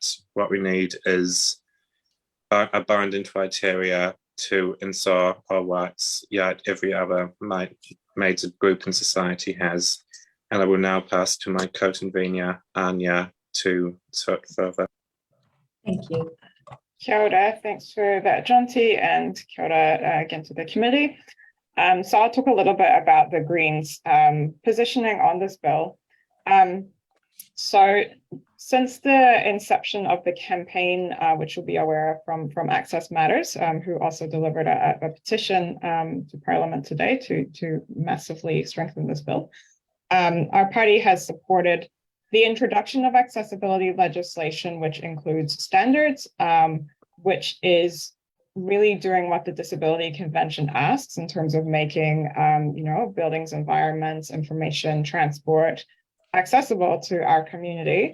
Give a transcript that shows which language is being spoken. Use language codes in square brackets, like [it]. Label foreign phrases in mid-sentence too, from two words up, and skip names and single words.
[en] What we need is a binding criteria to ensure our rights, yet every other major group in society has. And I will now pass to my co-convenor, Áine, to talk further. Thank you. [mi] Kia ora, [en] thanks for that, Jonty, and [mi] kia ora [en] again to the committee. So I'll talk a little bit about the Greens' positioning on this bill. So since the inception of the campaign, which you'll be aware of from Access Matters, who also delivered a petition to Parliament today to massively strengthen this bill, our party has supported the introduction of accessibility legislation, which includes standards, which is really doing what the Disability Convention asks in terms of making, buildings, environments, information, transport accessible to our community.